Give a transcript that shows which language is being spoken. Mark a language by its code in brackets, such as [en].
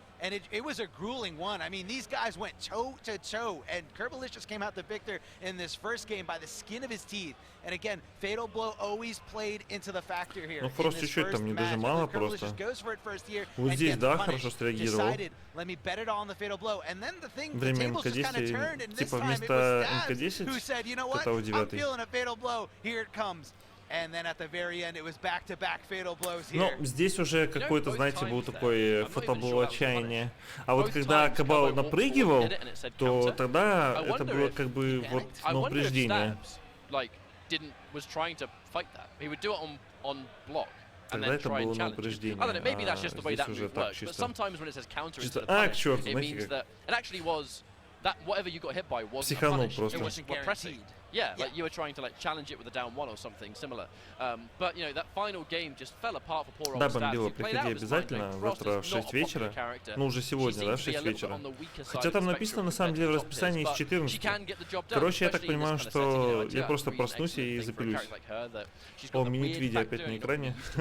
[en] And it was a grueling one. I mean, these guys went toe to toe, and Kerbalicious came out the victor in this first game by the skin of his teeth. And again, Fatal Blow always played into the factor here. [ru] Ну просто чуть-чуть там не дожимало просто. Вот здесь, да, хорошо среагировал. Время МК-10, типа вместо МК-10, это у 9. Ну, здесь уже какой-то, знаете, был такой фотоблоу отчаяния. А вот когда Кабал напрыгивал, то тогда это было как бы вот на упреждение. Тогда это было на упреждение. А здесь уже так чисто. А, к черту, знаете как. Психанул просто. [en] Yeah, like you were trying to like challenge it with a down one or something similar. But you know that final game just fell apart for poor old [ru] Да, [en] Stabs. [ru] бомбило, приходи обязательно завтра в 6 вечера. Ну, уже сегодня, да, в 6 вечера. Хотя там написано, на самом деле, в расписании с 14. Короче, я так понимаю, что я просто проснусь и запилюсь. О, мини-видео опять на экране.